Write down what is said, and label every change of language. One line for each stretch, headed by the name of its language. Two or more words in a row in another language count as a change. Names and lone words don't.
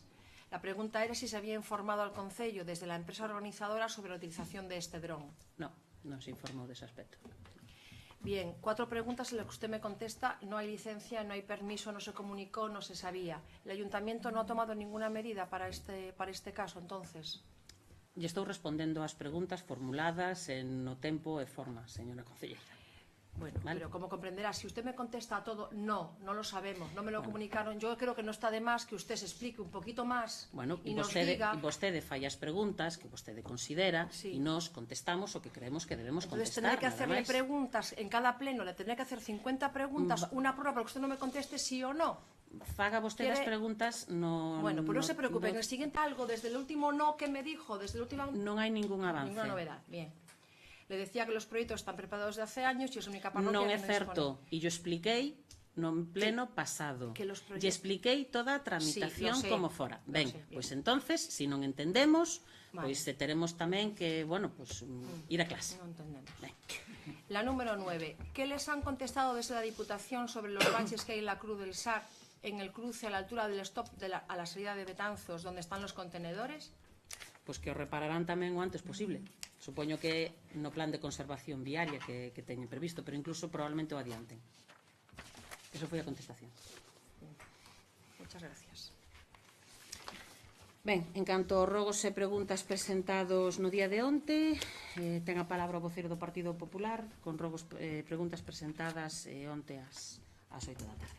Spanish: La pregunta era si se había informado al concello desde la empresa organizadora sobre la utilización de este dron.
Galician: Non se informou dese aspecto.
Spanish: Bien, 4 preguntas en las que usted me contesta: no hay licencia, no hay permiso, no se comunicó, no se sabía. ¿El ayuntamiento no ha tomado ninguna medida para este caso, entonces?
Galician: E estou respondendo ás preguntas formuladas no tempo e forma, señora concelleira.
Spanish: Bueno, ¿vale? Pero como comprenderá, si usted me contesta a todo, no lo sabemos, no me lo comunicaron, yo creo que no está de más que usted se explique un poquito más y nos diga...
Galician: E vostede fai as preguntas que vostede considera e nos contestamos o que creemos que debemos contestar.
Spanish: Entonces tendré que hacerle preguntas en cada pleno, le tendré que hacer 50 preguntas, una prueba para que usted no me conteste sí o no.
Galician: Faga vostede as preguntas no...
Spanish: Bueno, pues no se preocupe, en el siguiente algo, desde el último no que me dijo, desde el último...
Galician: Non hai ningún avance.
Spanish: Ninguna novedad, bien. Le decía que los proyectos están preparados desde hace años y es la única parroquia
Galician: non é que certo, e yo expliquei no pleno pasado.
Spanish: que los
Galician: Lle expliquei toda a tramitación
Spanish: Sí, lo sé,
Galician: como fora.
Spanish: lo
Galician: Ben,
Spanish: sé, bien.
Galician: pois entonces, se non entendemos,
Spanish: Vale.
Galician: pois teremos tamén que, bueno, pois ir a clase.
Spanish: No entendemos.
Galician: Ben.
Spanish: La número 9. ¿Qué les han contestado desde la Diputación sobre los baches que hay en la Cruz del Sar, en el cruce a la altura del stop a la salida de Betanzos, donde están los contenedores?
Galician: Pois que o repararán tamén o antes posible. Supoño que no plan de conservación viaria que teñen previsto, pero incluso probablemente o adianten. Eso foi a contestación.
Spanish: Muchas gracias.
Galician: Ben, en canto aos rogos e preguntas presentados no día de onte, ten a palabra o voceiro do Partido Popular con rogos preguntas presentadas onte ás 8 da tarde.